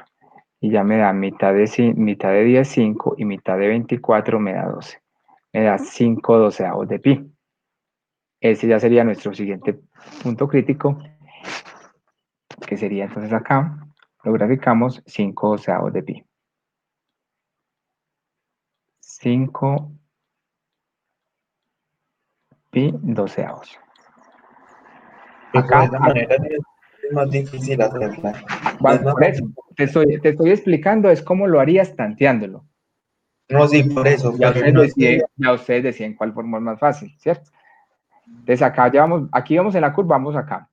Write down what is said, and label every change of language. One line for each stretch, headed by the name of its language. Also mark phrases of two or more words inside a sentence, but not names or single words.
Spanish: Y ya me da mitad de 10, 5, y mitad de 24 me da 12. Me da 5 doceavos de pi. Ese ya sería nuestro siguiente punto crítico, que sería entonces acá, lo graficamos 5 doceavos de pi. 5 pi doceavos. Acá, Acá, de esa manera es más difícil hacerla. No es más por eso, fácil. te estoy explicando, es cómo lo harías tanteándolo. No, sí, por eso, pero no es que... Ya ustedes deciden cuál forma es más fácil, ¿cierto? Entonces acá ya vamos, aquí vamos en la curva, vamos acá.